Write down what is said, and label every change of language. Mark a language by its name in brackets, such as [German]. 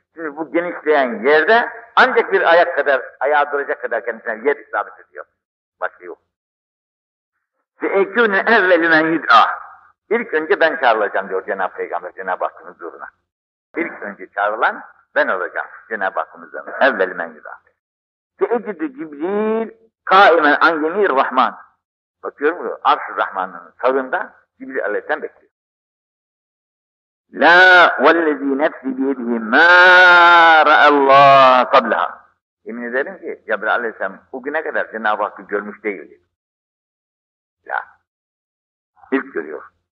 [Turkish] Şimdi bu genişleyen yerde ancak bir ayak kadar, ayağı duracak kadar kendisine yer isabet ediyor. Başka yok. [Arabic] فَاَكُونَ اَوَّلُ مَنْ يُدْعَى [Turkish] İlk önce ben çağrılacağım diyor Cenab-ı Peygamber, Cenab-ı Hakk'ın huzuruna. İlk önce çağrılan ben olacağım Cenab-ı Hakk'ın huzuruna. [Arabic] اَوَّلُ مَنْ يُدْعَى فَاَجِدُ جِبْرِيلِ قَائِمًا عَنْ يَمِيرِ الرَّحْمَانِ [Turkish] Bakıyor musun? Arş-ı Rahman'ın sağında Cibril Aleyhisselam bekliyor. [Arabic] لَا وَالَّذ۪ي نَفْسِ بِيَدْهِ مَا رَأَ اللّٰهَ قَبْلَهَا [Turkish] Yemin ederim ki Cebrail Aleyhisselam o güne kadar Cenab-ı Hakk'ı görmüş değildi. Ya. İlk görüyor.